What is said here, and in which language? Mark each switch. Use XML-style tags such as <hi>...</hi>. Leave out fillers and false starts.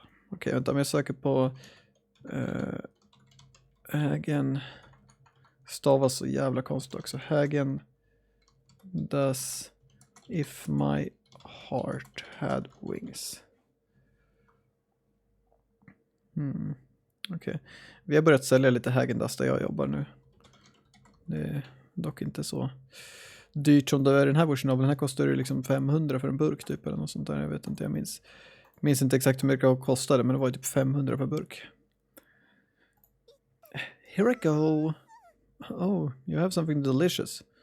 <sv>Okej, vänta, men jag söker på Hagen. Stavas så jävla konstigt också.</sv> <en>Hagen does if my heart had wings.</en> <sv>Okej. Vi har börjat sälja lite Häagen-Dazs där jag jobbar nu. Det är dock inte så dyrt som det är i den här versionen. Den här kostar ju liksom 500 för en burk typ eller något sånt där. Jag vet inte, jag minns inte exakt hur mycket det kostade, men det var ju typ 500 per burk.</sv> <en>Here I go. Oh, you have something delicious.</en>